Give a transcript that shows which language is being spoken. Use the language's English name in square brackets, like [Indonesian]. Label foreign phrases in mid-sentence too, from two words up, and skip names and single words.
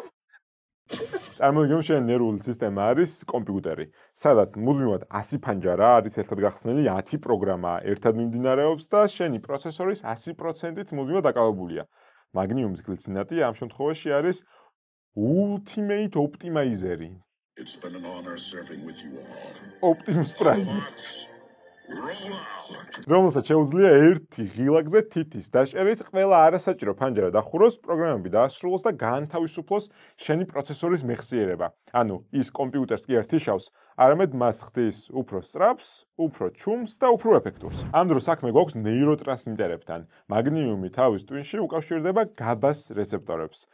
[Georgian] წარმოიდგინე შენ ნერვული სისტემა არის კომპიუტერი, სადაც მუდმივად 100 ფანჯარა არის ერთად გახსნილი 10 პროგრამა ერთად მიმდინარეობს და შენი პროცესორის 100%-ით მუდმივად დაკავებულია. მაგნიუმის გლიცინატი ამ შემთხვევაში არის [English] ultimate optimizer- [Georgian] ი. [English] It's been an honor serving with you all. Optimus Prime. Roll out. [Georgian] რომელსაც შეუძლია ერთი ღილაკზე თითის დაჭერით ყველა არასაჭირო ფანჯარა დახუროს, პროგრამები დაასრულოს და გაანთავისუფლოს შენი პროცესორის მეხსიერება. ანუ ის კომპიუტერს კი არ თიშავს, არამედ მას ხდის უფრო სწრაფს, უფრო ჩუმს და უფრო ეფექტურს. ამ დროს საქმე გვაქვს ნეიროტრანსმიტერებთან. მაგნიუმი თავის ტვინში უკავშირდება GABA-ს რეცეპტორებს.